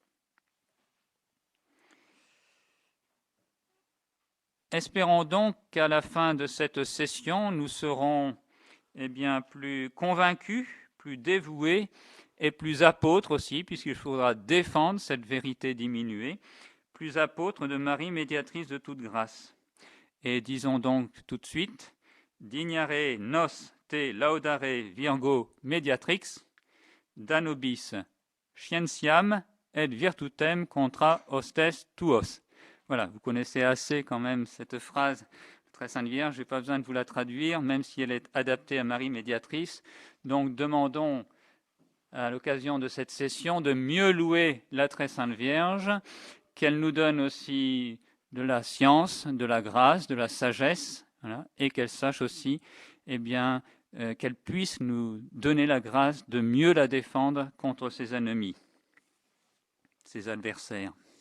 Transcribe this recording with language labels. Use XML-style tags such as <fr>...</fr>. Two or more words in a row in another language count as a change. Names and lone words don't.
<fr>Espérons donc qu'à la fin de cette session, nous serons plus convaincus, plus dévoués et plus apôtres aussi, puisqu'il faudra défendre cette vérité diminuée, plus apôtres de Marie, médiatrice de toute grâce. Et disons donc tout de suite,</fr> <la>dignare nos te laudare Virgo mediatrix, danobis scientiam et virtutem contra hostes tuos.</la> <fr>Voilà, vous connaissez assez quand même cette phrase Très Sainte Vierge, je n'ai pas besoin de vous la traduire, même si elle est adaptée à Marie médiatrice. Donc demandons à l'occasion de cette session de mieux louer la Très Sainte Vierge, qu'elle nous donne aussi de la science, de la grâce, de la sagesse, voilà, et qu'elle sache aussi qu'elle puisse nous donner la grâce de mieux la défendre contre ses ennemis, ses adversaires.</fr>